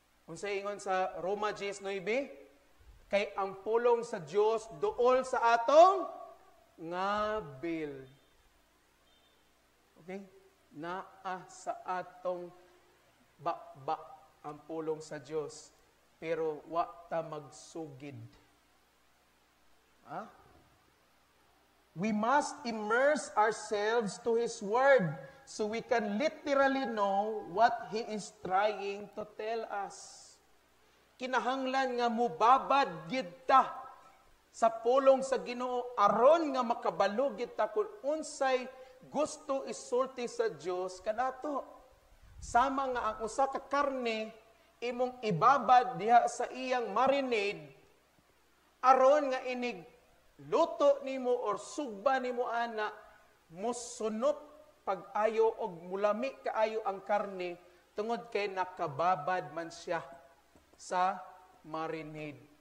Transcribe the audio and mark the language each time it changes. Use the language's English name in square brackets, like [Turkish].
[Cebuano] Unsay ingon sa Roma 10:9, kay ang pulong sa Dios duol sa atong ngabil. Okay? Naa sa atong bakba ang pulong sa Dios, pero wa ta magsugid. Ha? [English] We must immerse ourselves to His Word so we can literally know what He is trying to tell us. [Cebuano] Kinahanglan nga mubabad gid ta sa pulong sa Ginoo aron nga makabalo kita kung unsay gusto isulti sa Dios kanato. Sama nga ang usa ka karne imong ibabad diha sa iyang marinade aron nga inig luto nimo or sugba nimo ana musunop pag-ayo og mulami kaayo ang karne tungod kay nakababad man siya sa marinade.